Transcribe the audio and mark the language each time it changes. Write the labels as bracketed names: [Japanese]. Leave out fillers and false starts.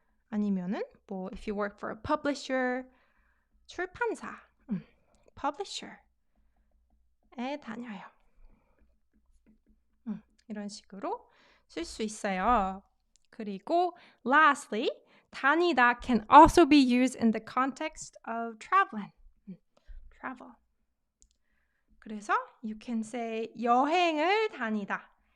[Korean] 아니면은 [English] if you work for a publisher, 출판사. [Korean] Publisher에 다녀요. 이런 식으로 쓸 수 있어요. 그리고 [English] lastly, 다니다 can also be used in the context of traveling. Travel. [Korean] 그래서 [English] you can say [Korean] 여행을 다니다.